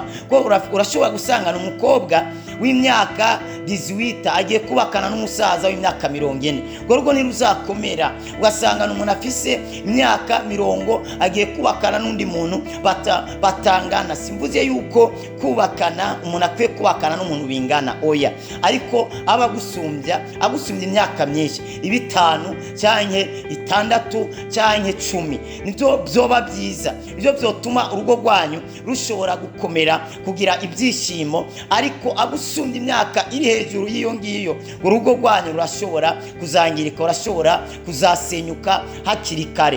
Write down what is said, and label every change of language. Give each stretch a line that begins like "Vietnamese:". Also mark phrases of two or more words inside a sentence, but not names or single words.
Rundi: Urashobora gusangana umukobwa w'imyaka 18 agiye kubakana n'umusaza w'imyaka 40, gorgo ntiruzakomera. Ugasangana umuntu afise imyaka 40 agiye kubakana n'undi muntu batangana. Simvuze yuko kubakana umuntu akwiye kubakana n'umuntu bingana, oya, ariko agusumbya imyaka myinshi, 5 cyane 6 cyane 10, nibyo byoba byiza. Ibyo byotuma urugo rwanyu rushobora gukomera kugira ibyishimo. Ariko agusumbya imyaka iri hejuru y'iyo ngiyo, urugo rwanyu rurashobora kuzangirika, rurashobora kuzasenyuka hakiri kare.